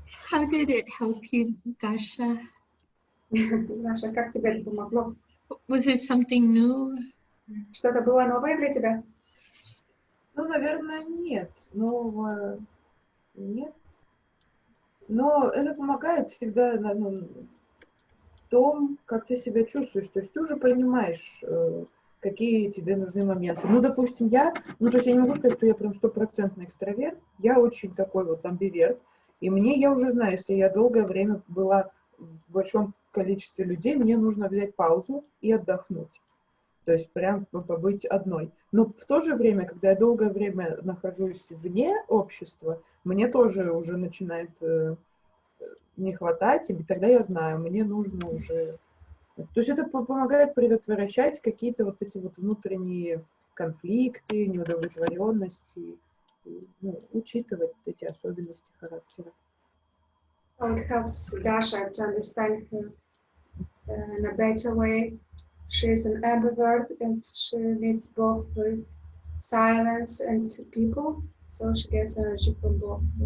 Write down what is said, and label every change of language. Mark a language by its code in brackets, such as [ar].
[en] How did it help you, Dasha? [ru] Даша, как тебе это помогло? [en] Was there something new? [ru] Что-то было новое для тебя? Ну, наверное, нет. Нового нет. Но это помогает всегда в том, как ты себя чувствуешь. То есть ты уже понимаешь, какие тебе нужны моменты. Ну, допустим, то есть я не могу сказать, что я прям 100% экстраверт. Я очень такой вот амбиверт. И я уже знаю, если я долгое время была в большом количестве людей, мне нужно взять паузу и отдохнуть. То есть прям побыть одной. Но в то же время, когда я долгое время нахожусь вне общества, мне тоже уже начинает не хватать, и тогда я знаю, мне нужно уже... То есть это помогает предотвращать какие-то вот эти вот внутренние конфликты, неудовлетворенности, учитывать эти особенности характера. [en] So it helps Dasha to understand her in a better way. She is an ambivert and she needs both silence and people, so she gets energy from both.